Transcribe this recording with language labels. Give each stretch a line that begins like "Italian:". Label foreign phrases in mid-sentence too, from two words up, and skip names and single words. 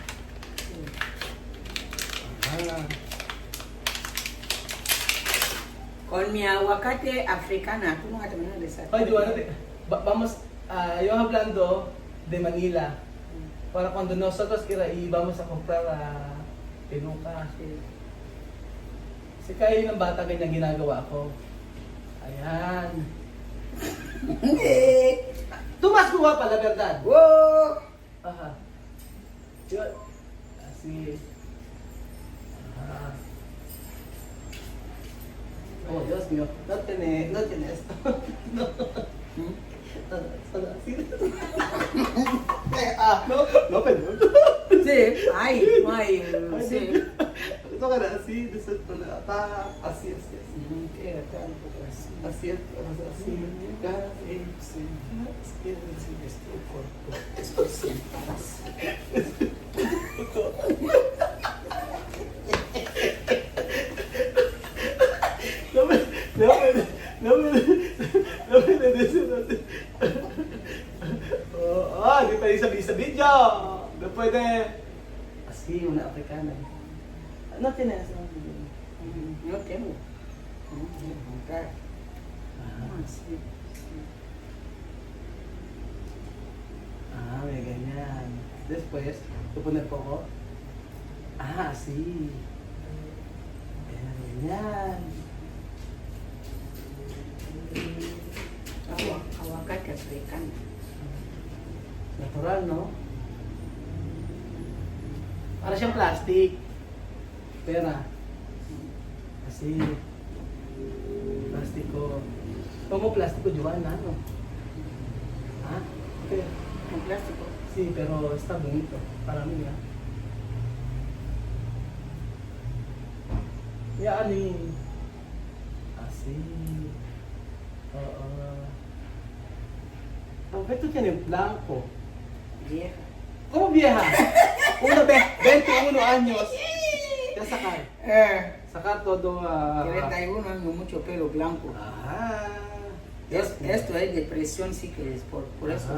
Spanish: Con mi aguacate africana. ¿Tú no vas a terminar de esa? Oye, Joanna, vamos, yo hablando de Manila. Para cuando nosotros vamos a comprar peluca.
Filipino: Kasi kaya yun ng bata ganyan ginagawa ko. Ayan.
Spanish: Tú más guapa, la verdad. ¡Wow! Ajá. Yun. Así. Ajá. Oh, Dios mío. No tiene esto. No. Así. No, perdón. Sí, ay, sí.
Filipino: Ito ka na,
Spanish: así, así. Quédate un poco así. Así, así. Esto corto. Esto sí. No me decir así.
Filipino: Di pwede sabihin sa video.
Spanish: No puede. Así, una africana. No tiene eso. Yo tengo. Comprar. Ah, Sí.
Filipino: may ganyan. Después, puponer po ko.
Spanish: Ah, así.
Filipino: Ganyan.
Spanish: Aguacate africano.
Filipino: Natural, no? Para siyang plastic. Pera. Kasi, plastiko.
Spanish: Como plástico, Joana, no? Ah, okay. Con plástico. Sí, pero está bonito. Para mí,
Filipino: ¿ah? Yan eh.
Spanish: Así. Oo.
Filipino: Bakit ito
Spanish: tiene blanco? Vieja. ¿Cómo vieja? 21 años. Ya sacar. Sacar todo. 31 años, mucho pelo blanco. Ajá. Esto es depresión, sí que es por eso